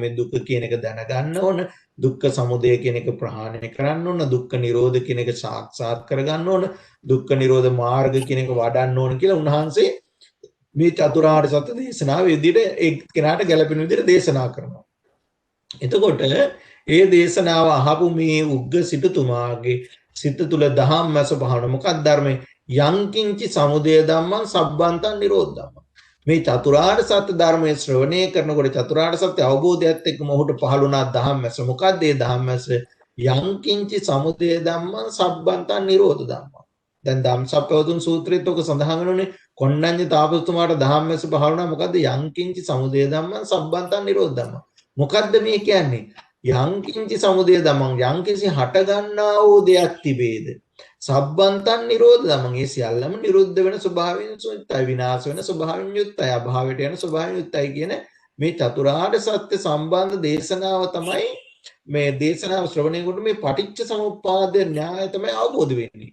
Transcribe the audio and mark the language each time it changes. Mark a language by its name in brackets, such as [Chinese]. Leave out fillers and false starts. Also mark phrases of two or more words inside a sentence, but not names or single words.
[Sinhala] මේ දුක්ඛ කියන එක දැනගන්න ඕන, දුක්ඛ සමුදය කියන එක ප්‍රහාණය කරන්න ඕන, දුක්ඛ නිරෝධ කියන එක සාක්ෂාත් කරගන්න ඕන, දුක්ඛ නිරෝධ මාර්ග කියන එක වඩන්න ඕන කියලා උන්වහන්සේ මේ චතුරාර්ය සත්‍ය දේශනාව විදිහට ඒ කෙනාට ගැළපෙන විදිහට දේශනා කරනවා. එතකොට ඒ දේශනාව අහපු මේ උග්ග සිටුතුමාගේ සිත තුළ දහම් මැස පහළ මොකක්ද ධර්මයේ [Pali] යංකින්චි සමුදය ධම්මං සබ්බන්තං නිරෝධ ධම්මං. [Sinhala] මේ චතුරාර්ය සත්‍ය ධර්මයේ ශ්‍රවණය කරනකොට චතුරාර්ය සත්‍ය අවබෝධයත් එක්කම ඔහුට පහළ වුණා දහම් මැස. මොකක්ද ඒ දහම් මැස? [Pali] යංකින්චි සමුදය ධම්මං සබ්බන්තං නිරෝධ ධම්මං. [Sinhala] දැන් ධම්සප්පවතුන් සූත්‍රයේත් ඔක සඳහන් වෙනුනේ කොණ්ණඤ්ඤ තාපසතුමාට දහම් මැස පහළ වුණා. [Pali] මොකද්ද යංකින්චි සමුදය ධම්මං සබ්බන්තං නිරෝධ ධම්මං. [Sinhala] මොකද්ද මේ කියන්නේ? [Pali] යංකින්චි සමුදය ධම්මං [Sinhala] යංකිසි හට ගන්නා වූ දෙයක් තිබේද [Pali] සබ්බන්තං නිරෝධ ධම්මං [Sinhala] ඒ සියල්ලම නිරුද්ධ වෙන ස්වභාවයෙන් යුක්තයි විනාශ වෙන ස්වභාවයෙන් යුක්තයි අභාවයට යන ස්වභාවයෙන් යුක්තයි කියන මේ චතුරාර්ය සත්‍ය සම්බන්ධ දේශනාව තමයි මේ දේශනාව ශ්‍රවණය කොට මේ පටිච්ච සමුප්පාද න්‍යාය තමයි අවබෝධ වෙන්නේ.